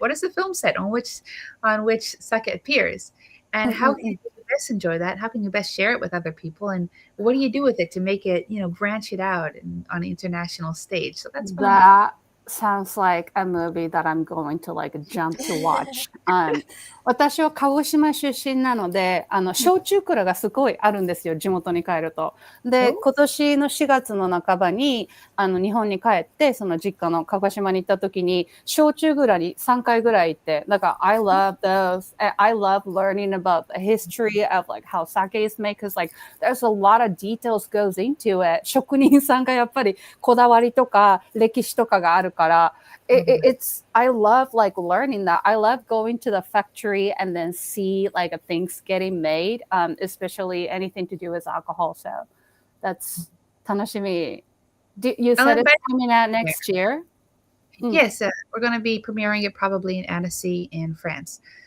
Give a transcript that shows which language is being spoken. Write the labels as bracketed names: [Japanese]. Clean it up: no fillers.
[English] What is the film set on which sake appears, and how can you best enjoy that? How can you best share it with other people, and what do you do with it to make it branch it out on an international stage? So that's fun. That sounds like a movie that I'm going to like jump to watch. [Japanese] 私は鹿児島出身なので、焼酎蔵がすごいあるんですよ、地元に帰ると。で、今年の4月の半ばに、日本に帰って、その実家の鹿児島に行った時に、焼酎蔵に3回ぐらい行って、だから [English] I love those, I love learning about the history of like how sake is made, because like there's a lot of details goes into it. [Japanese] 職人さんがやっぱりこだわりとか歴史とかがあるから、 [English] it's I love like learning that. I love going to the factory and then see like things getting made, especially anything to do with alcohol. So that's 楽しみ. You said it's coming out next year? Yes, we're going to be premiering it probably in Annecy in France.